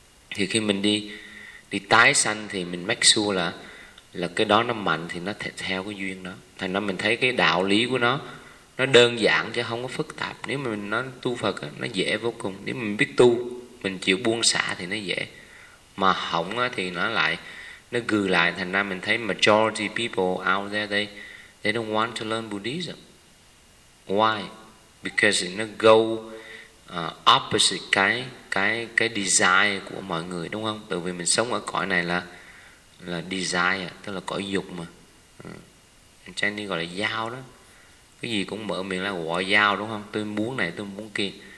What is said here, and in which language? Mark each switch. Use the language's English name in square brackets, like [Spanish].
[Vietnamese] Thì khi mình đi tái sanh thì mình [English] make sure [Vietnamese] là cái đó nó mạnh thì nó theo cái duyên đó. Thành ra mình thấy cái đạo lý của nó đơn giản chứ không có phức tạp. Nếu mà mình nói tu Phật á, nó dễ vô cùng. Nếu mình biết tu, mình chịu buông xả thì nó dễ. Mà không á, thì nó gừ lại. Thành ra mình thấy [English] majority people out there, they don't want to learn Buddhism. Why? Because it go opposite [Vietnamese] cái desire của mọi người, đúng không? Tại vì mình sống ở cõi này là desire, tức là cõi dục mà. Chinese gọi là giao đó. cái gì cũng mở miệng là gọi giao đúng không, tôi muốn này tôi muốn kia.